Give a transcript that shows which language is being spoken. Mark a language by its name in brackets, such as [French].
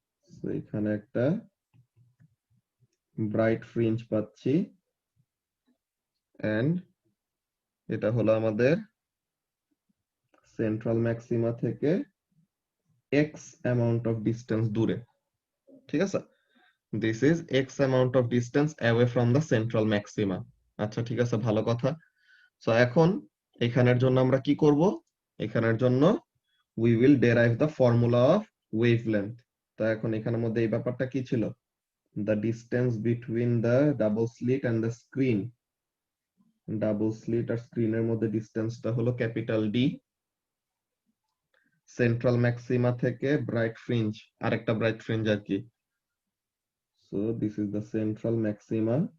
[Bangla] তো এখানে একটা ব্রাইট ফ্রিঞ্জ পাচ্ছি, এন্ড এটা হলো আমাদের সেন্ট্রাল ম্যাক্সিমা থেকে [English] X amount of distance [Bangla] দূরে। ঠিক আছে, [English] This is X amount of distance away from the central maxima. [Bangla] আচ্ছা ঠিক আছে, ভালো কথা। সো এখন এখানের জন্য আমরা কি করব? এখানের জন্য [English] we will derive the formula of wavelength। [Bangla] তো এখন এখানের মধ্যে এই ব্যাপারটা কি ছিল? [English] The distance between the double slit and the screen। [Bangla] Double slit আর স্ক্রিনের মধ্যে ডিসটেন্সটা হলো ক্যাপিটাল ডি। সেন্ট্রাল ম্যাক্সিমা থেকে ব্রাইট ফ্রিঞ্জ, আরেকটা ব্রাইট ফ্রিঞ্জ আর কি। [English] So this is the central maxima.